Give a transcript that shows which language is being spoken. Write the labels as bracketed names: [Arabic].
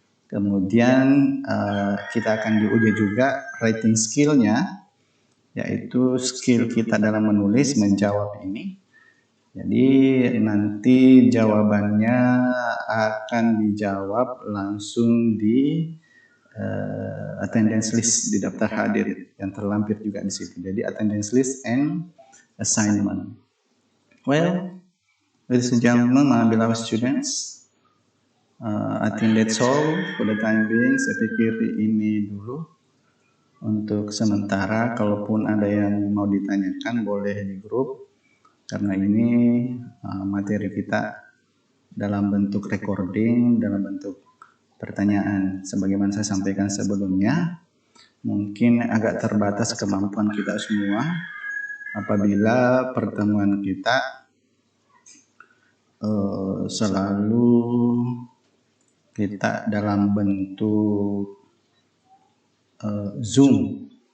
[Indonesian] Kemudian kita akan diuji juga writing skill-nya, yaitu skill kita dalam menulis, menjawab ini. Jadi nanti jawabannya akan dijawab langsung di attendance list, di daftar hadir yang terlampir juga di situ. Jadi [English] attendance list and assignment. Well, ladies and gentlemen, my beloved students, I think that's all for the time being. [Indonesian] Saya pikir ini dulu untuk sementara. Kalaupun ada yang mau ditanyakan boleh di grup, karena ini materi kita dalam bentuk recording, dalam bentuk pertanyaan. Sebagaimana saya sampaikan sebelumnya, mungkin agak terbatas kemampuan kita semua apabila pertemuan kita selalu kita dalam bentuk Zoom.